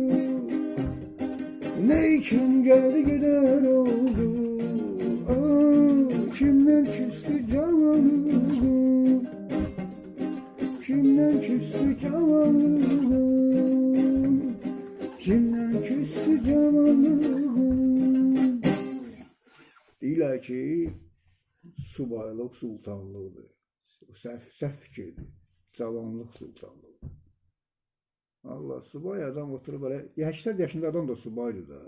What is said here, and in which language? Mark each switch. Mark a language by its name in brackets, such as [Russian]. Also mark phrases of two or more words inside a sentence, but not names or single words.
[Azerbaijani] Ne için geldi gider oldu, kimden küstü cavanlığım. Kimden küstü cavanlığım, kimden küstü cavanlığım. Deyirlər ki, subaylıq sultanlığıdır. Səhv fikirdir. Cavanlıq sultanlığı. Allah, subay adam oturub belə, 80 yaşında adam da subaydır da.